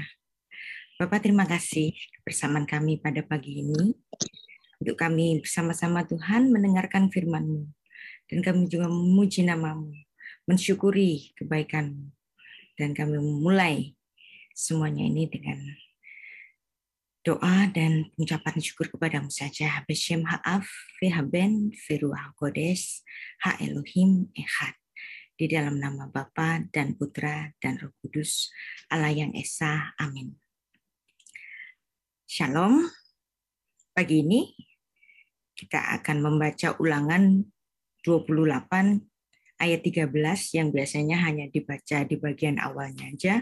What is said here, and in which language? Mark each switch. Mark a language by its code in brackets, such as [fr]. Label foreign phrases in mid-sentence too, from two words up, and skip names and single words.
[id] Bapak, terima kasih kebersamaan kami pada pagi ini, untuk kami bersama-sama Tuhan mendengarkan firman-Mu, dan kami juga memuji nama-Mu, mensyukuri kebaikan-Mu, dan kami memulai semuanya ini dengan doa dan ucapan syukur kepadamu saja. [he] בשם האב, והבן, ורוח הקודש, האלהים אחד. [id] Di dalam nama Bapa dan Putra dan Roh Kudus, Allah yang Esa. Amin. Shalom. Pagi ini kita akan membaca Ulangan 28 ayat 13 yang biasanya hanya dibaca di bagian awalnya aja.